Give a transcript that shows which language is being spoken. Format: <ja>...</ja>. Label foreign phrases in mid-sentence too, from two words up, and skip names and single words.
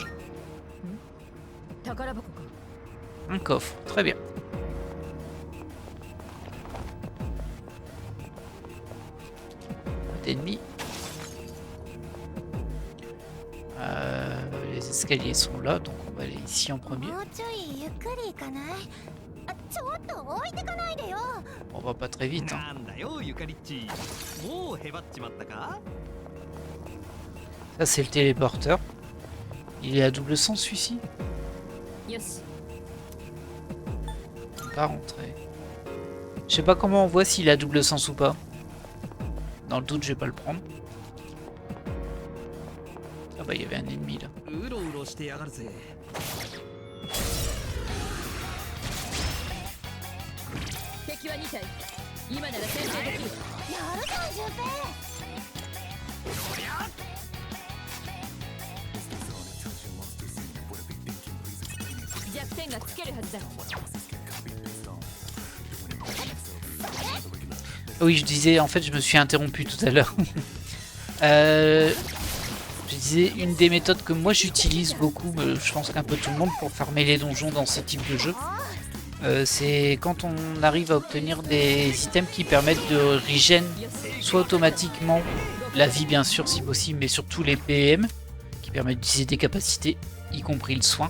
<ja>宝箱か。</ja> <fr>Un coffre, très bien. Pas d'ennemis. Les escaliers sont là, donc on va aller ici en premier.</fr> <ja>もうちょいゆっくり行かない？あ、ちょっと置いてかないでよ。</ja> <fr>On va pas très vite. Hein.</fr> <ja>なんだよゆかりっち。もうへばっちまったか。</ja> <fr>Ça c'est le téléporteur. Il est à double sens celui-ci.</fr> <ja>よし。</ja> <fr>On peut pas rentrer. Je sais pas comment on voit s'il a double sens ou pas. Dans le doute, je vais pas le prendre. Ah bah il y avait un ennemi là.</fr> <ja>うろうろしてやがるぜ。敵は2体。今なら先制できる。やるじゃん順平。弱点がつけるはずだ。</ja> <fr>Oui, je disais, en fait, je me suis interrompu tout à l'heure. Je disais, une des méthodes que moi j'utilise beaucoup, je pense qu'un peu tout le monde pour farmer les donjons dans ce type de jeu, c'est quand on arrive à obtenir des items qui permettent de regen, soit automatiquement la vie bien sûr si possible, mais surtout les PM, qui permettent d'utiliser des capacités, y compris le soin.</fr>